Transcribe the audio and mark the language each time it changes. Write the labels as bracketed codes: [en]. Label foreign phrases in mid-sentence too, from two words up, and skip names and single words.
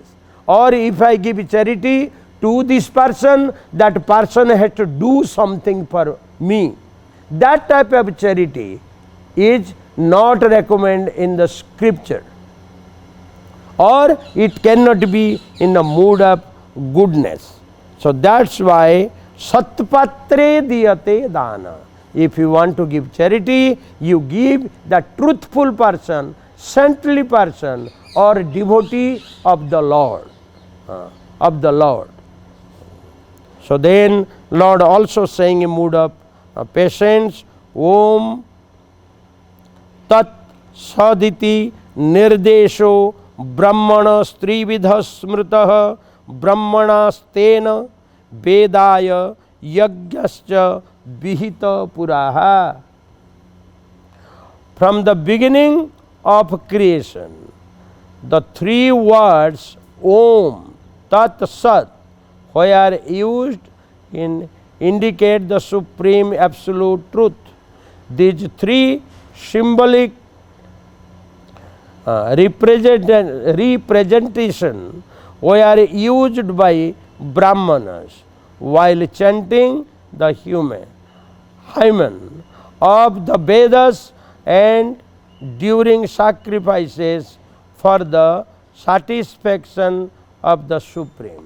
[en] Or if I give charity to this person, that person has to do something for me. That type of charity is not recommended in the scripture, or it cannot be in the mood of goodness. So that's why [sa] satpatre diyate dana. [en] If you want to give charity, you give the truthful person, saintly person, or devotee of the Lord. So then Lord also saying in mood of patience, [sa] Om Tat Saditi Nirdesho Brahmana Strividha Smritaha Brahmanastena Vedaya Yagyascha Vihita Puraha. [en] From the beginning of creation, the three words Om, Tat, Sat, were used in indicate the supreme absolute truth. These three symbolic representation were used by Brahmanas while chanting the hymen of the Vedas and during sacrifices for the satisfaction of the Supreme.